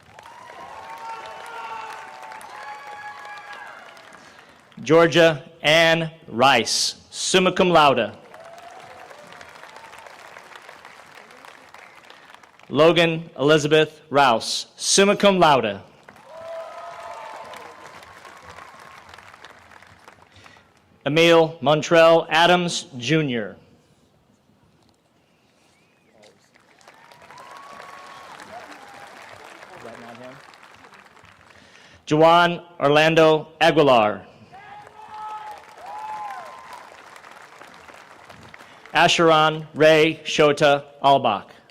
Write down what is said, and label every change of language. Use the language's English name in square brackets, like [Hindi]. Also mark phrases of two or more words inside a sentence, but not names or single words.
[English] Georgia Ann Rice, [Latin] summa cum laude. [English] Logan Elizabeth Rouse, [Latin] summa cum laude. [English] Emil Montrell Adams, Jr. Juan Orlando Aguilar. Asheron Ray Shota Albach.